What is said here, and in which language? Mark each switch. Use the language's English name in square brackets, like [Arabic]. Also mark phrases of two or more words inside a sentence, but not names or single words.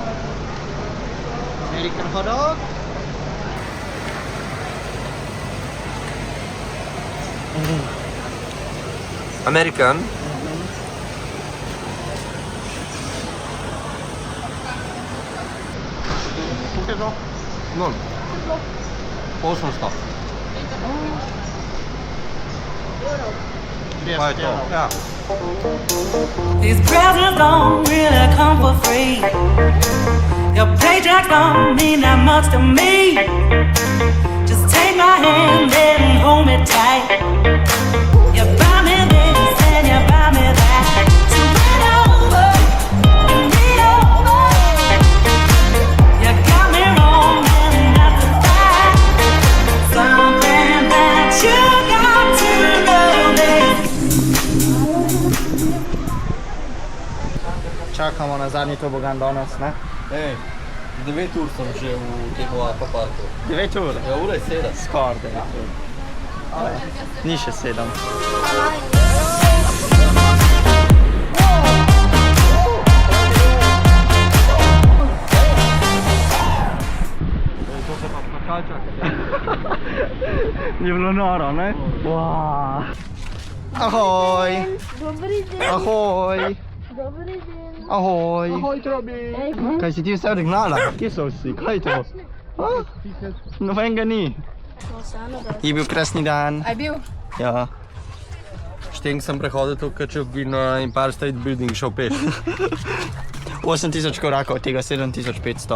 [English] American hot dog. American. [Slovenian] Koliko je to? No. 800. Pa je to. Ja. [English] These presents don't really come for free. Your paychecks don't mean that much to me. Just take my hand and hold me tight. You buy me this and you buy me that. So win over, win me over. You got me wrong and that's a fact. Something that you got to know this. [Slovenian] čakamo na zadnji tobogan danes, ne? Ej, 9 ur sem že v tem akvaparku. 9 ur. Ja, ura je 7. Skoraj 9 ur. Ni še 7. Je bilo noro, ne? Wow. Ahoj! Ahoj! Ahoj! Ahoj, Trobi! Kaj si ti vse odignala? Kje so vsi? Kaj je to? Nobenega ni. Je bil krasni dan. A je bil? Ja. Šteng sem prehodil tukaj, če bi na Empire State Building šel peš. 8000 korakov, od tega 7500.